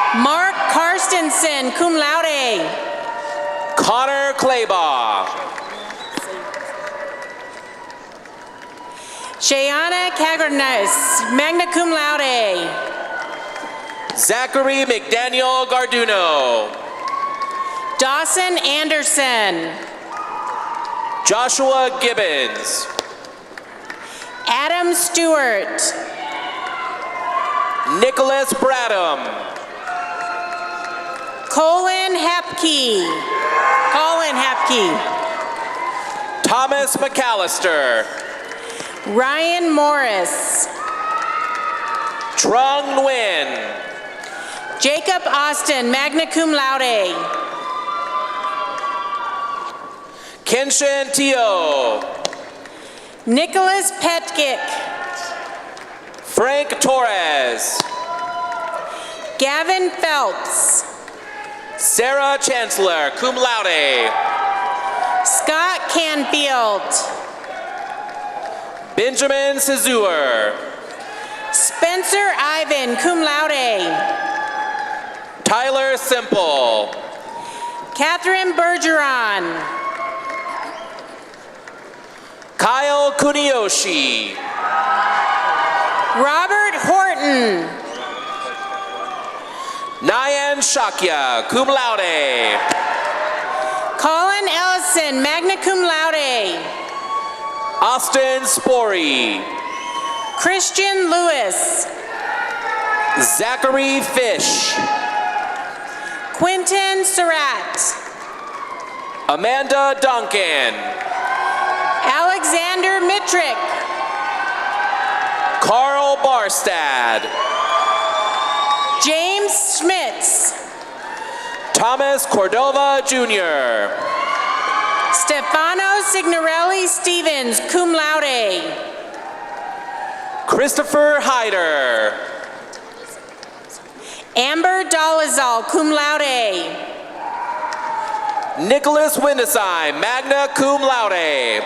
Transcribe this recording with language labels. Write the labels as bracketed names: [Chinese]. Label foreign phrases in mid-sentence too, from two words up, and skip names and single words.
[English] Mark Karstensen, [Latin] cum laude. [English] Connor Claybaugh. Shayana Cagarnes, [Latin] magna cum laude. [English] Zachary McDaniel Garduno. Dawson Anderson. Joshua Gibbons. Adam Stewart. Nicholas Bradham. Colin Hepke. Thomas McAllister. Ryan Morris. Trung Nguyen. Jacob Austin, [Latin] magna cum laude. [English] Kenshin Teo. Nicholas Petkick. Frank Torres. Gavin Phelps. Sarah Chancellor, [Latin] cum laude. [English] Scott Canfield. Benjamin Sezuer. Spencer Ivan, [Latin] cum laude. [English] Tyler Simple. Catherine Bergeron. Kyle Kuniyoshi. Robert Horton. Nyan Shakya, [Latin] cum laude. [English] Colin Ellison, [Latin] magna cum laude. [English] Austin Spory. Christian Lewis. Zachary Fish. Quentin Surratt. Amanda Duncan. Alexander Mitrick. Carl Barstad. James Schmitz. Thomas Cordova Jr. Stefano Signorelli Stevens, [Latin] cum laude. [English] Christopher Hyder. Amber Dolezal, [Latin] cum laude. [English] Nicholas Windesheim, [Latin] magna cum laude.